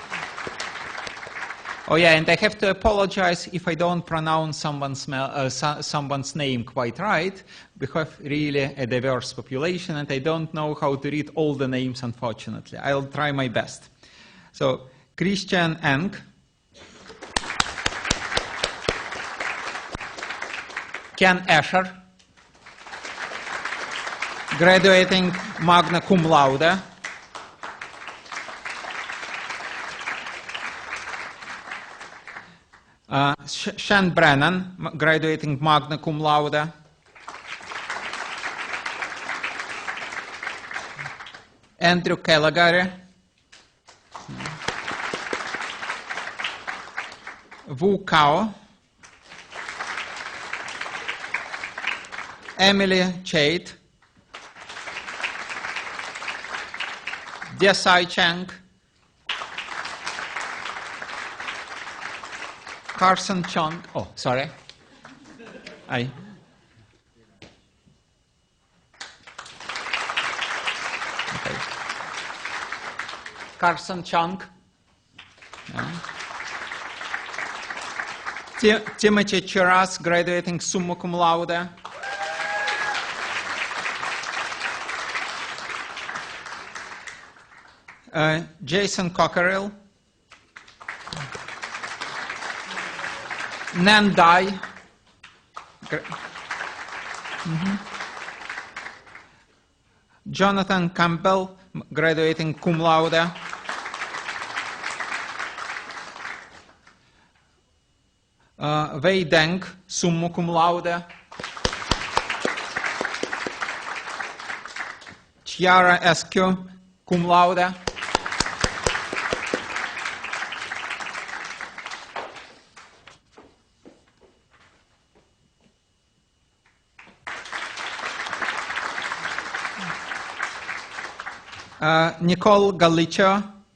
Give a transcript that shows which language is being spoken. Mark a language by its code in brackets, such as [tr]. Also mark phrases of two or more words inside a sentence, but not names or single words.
[en] Oh yeah, and I have to apologize if I don't pronounce someone's name quite right, because really a diverse population, and I don't know how to read all the names, unfortunately. I'll try my best. So, Christian Eng, Ken Asher, graduating [la] magna cum laude. [en] Shan Brennan, graduating [la] magna cum laude. [en] Andrew Calagari. Wu Kao. Emily Chait. Desai Cheng. Carson Chung. Oh, sorry. Okay. Carson Chung. Yeah. Timothy Chiras, graduating [la] summa cum laude. [en] Jason Cockerill. Nan Dai. Jonathan Campbell, graduating [la] cum laude. [en] Wei Deng, [la] summa cum laude. [en] Chiara Eskew, [la] cum laude. [en] Nicole Galicia.